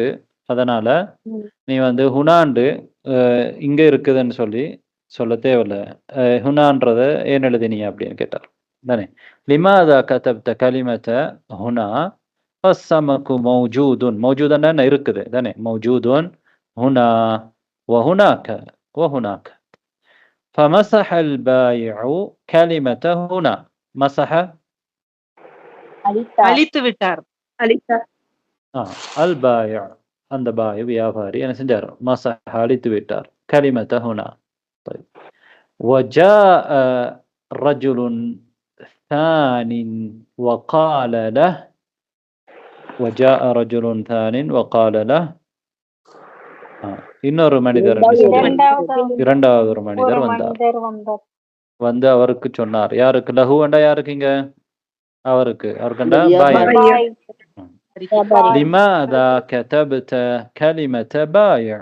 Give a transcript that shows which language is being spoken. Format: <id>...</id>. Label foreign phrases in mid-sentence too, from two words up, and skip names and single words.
<ta>அதனால நீ வந்து ஹுனாண்டு இங்க இருக்குதுன்னு சொல்லி சொல்ல தேவையில்ல. ஹுனான்றத ஏன் எழுதினீங்க அப்படின்னு கேட்டார் தானே.</ta> <ar>لماذا كتبت كلمة هنا فالسمك موجود.</ar> <ta>மௌஜூதன்னா என்ன? இருக்குது தானே.</ta> <ar>موجود هنا وهناك وهناك. فمسح البائع كلمة هنا. مسح</ar> <ta>அழித்து விட்டார். البائع, அந்த பாய் வியாபாரி என்ன செஞ்சார்? மசஹ, அழித்து விட்டார்.</ta> <ar>كلمة هنا. طيب. وجاء رجل ثان وقال له. وجاء رجل ثان وقال له.</ar> <ta>இன்னொரு மனிதர், இரண்டாவது ஒரு மனிதர் வந்தார். வந்து அவருக்கு சொன்னார். யாருக்கு? லஹு அண்டா யாருக்கு? இங்க அவருக்கு. அவருக்குண்டா பாய்.</ta> <ar>لماذا كتبت كلمة</ar> <ta>பாய்.</ta>